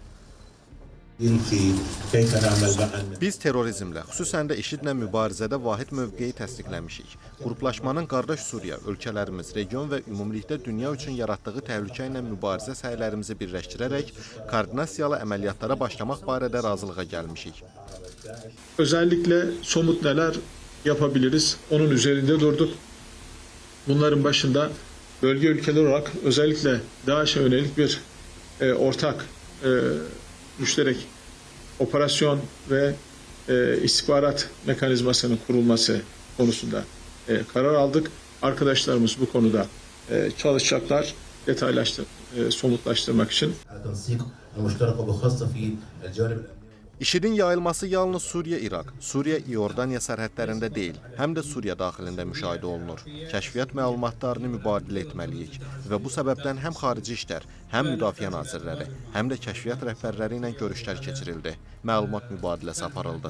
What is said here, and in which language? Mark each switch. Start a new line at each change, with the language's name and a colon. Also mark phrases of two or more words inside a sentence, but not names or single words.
Azerbaijani: Biz terrorizmlə, xüsusən də IŞİD-lə mübarizədə vahid mövqeyi təsdiqləmişik. Qruplaşmanın qardaş Suriya, ölkələrimiz, region və ümumilikdə dünya üçün yaratdığı təhlükə ilə mübarizə səylərimizi birləşdirərək koordinasiyalı əməliyyatlara başlamaq barədə razılığa gəlmişik.
Turkish: Özellikle somut neler yapabiliriz? Onun üzerinde durduk. Bunların başında bölge ülkeler olarak özellikle DAEŞ'e yönelik bir ortak müşterek operasyon ve istihbarat mekanizmasının kurulması konusunda karar aldık. Arkadaşlarımız bu konuda çalışacaklar, somutlaştırmak için.
Azerbaijani: IŞİD-in yayılması yalnız Suriya-İraq, Suriya-İordaniya sərhədlərində deyil, həm də Suriya daxilində müşahidə olunur. Kəşfiyyat məlumatlarını mübadilə etməliyik və bu səbəbdən həm xarici işlər, həm müdafiə nazirləri, həm də kəşfiyyat rəhbərləri ilə görüşlər keçirildi. Məlumat mübadiləsi aparıldı.